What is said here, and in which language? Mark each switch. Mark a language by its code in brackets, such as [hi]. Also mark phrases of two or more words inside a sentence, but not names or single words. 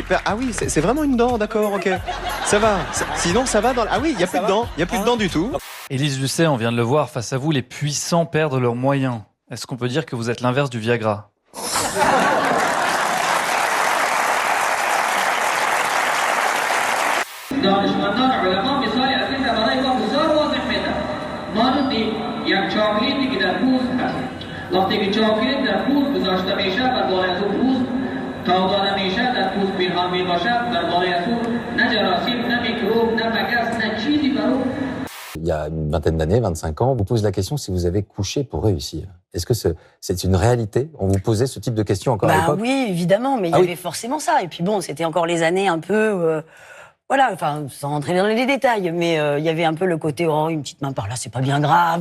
[fr] Ah oui, c'est vraiment une dent, d'accord, ok. Ça va. Sinon, ça va dans... Ah oui, il n'y a plus de dents. Il n'y a plus de dents du tout. Élise Lucet, on vient de le voir, face à vous, les puissants perdent leurs moyens. Est-ce qu'on peut dire que vous êtes l'inverse du Viagra? [fa] دانشمندان علما مثالی از این برای ما بسیار واضح میدن. مانند یک چاکلیتی که در پوست هست. وقتی که چاکلیت در پوست گذاشته میشه و بالای از اون پوست تا داده میشه در پوست پنهان می باشد، در بالای از اون نه جراثیم نه میکروب نه مگس نه چیزی برو. [fr] Il y a une vingtaine d'années, 25 ans, on vous pose la question si vous avez couché pour réussir. Est-ce que c'est une réalité? On vous posait ce type de questions encore à l'époque? Oui, évidemment, mais il y avait forcément ça. Et puis bon, c'était encore les années un peu... voilà, enfin, sans rentrer dans les détails, mais il y avait un peu le côté, oh, une petite main par là, c'est pas bien grave.